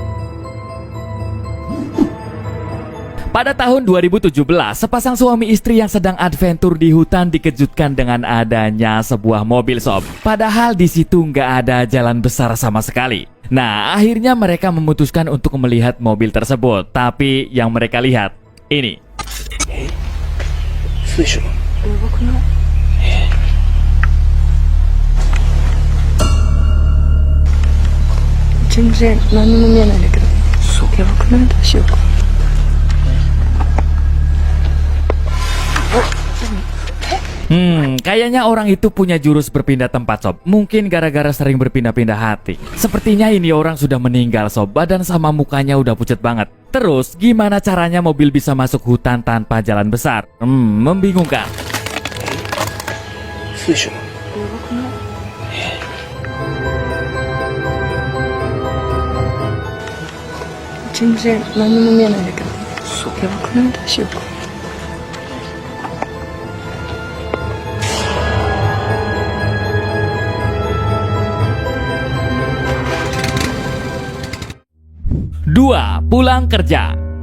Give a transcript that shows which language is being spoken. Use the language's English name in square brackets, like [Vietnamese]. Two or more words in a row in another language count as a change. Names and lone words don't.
[Indonesian] Pada tahun 2017, sepasang suami istri yang sedang adventure di hutan dikejutkan dengan adanya sebuah mobil sob. Padahal di situ nggak ada jalan besar sama sekali. Nah, akhirnya mereka memutuskan untuk melihat mobil tersebut. Tapi yang mereka lihat ini. [Japanese] 全然何も見えないんだけど。やばくない？どうしようか。 [Indonesian] Kayaknya orang itu punya jurus berpindah tempat sob. Mungkin gara-gara sering berpindah-pindah hati. Sepertinya ini orang sudah meninggal sob. Badan sama mukanya udah pucat banget. Terus gimana caranya mobil bisa masuk hutan tanpa jalan besar? Membingungkan. [Japanese] 全然何も見えないんだけど。やばくない？どうしようか。 [Indonesian] 2. Pulang kerja.